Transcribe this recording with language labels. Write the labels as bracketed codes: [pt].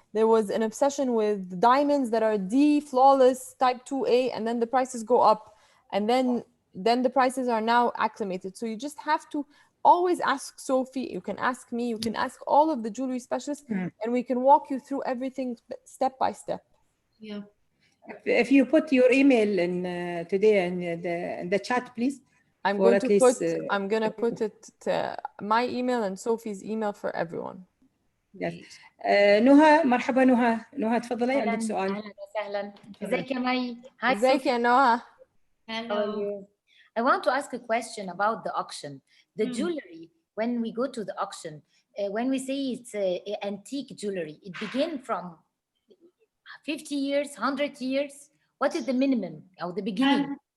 [en] There was an obsession with diamonds that are D flawless type 2A, and then the prices go up, and then the prices are now acclimated. So you just have to always ask Sophie, you can ask me, you can ask all of the jewelry specialists, and we can walk you through everything step by step. Yeah. If you put your email in today in the chat, please. I'm going to put it to my email and Sophie's email for everyone. Yes. [ar] نهى، مرحبا نهى تفضلي، عندك سؤال. اهلا وسهلا. ازيك يا مي؟ ازيك يا نهى؟ [en] Hello. I want to ask a question about the auction. The jewelry, when we go to the auction, when we say it's antique jewelry, it begins from 50 years, 100 years. What is the minimum or the beginning?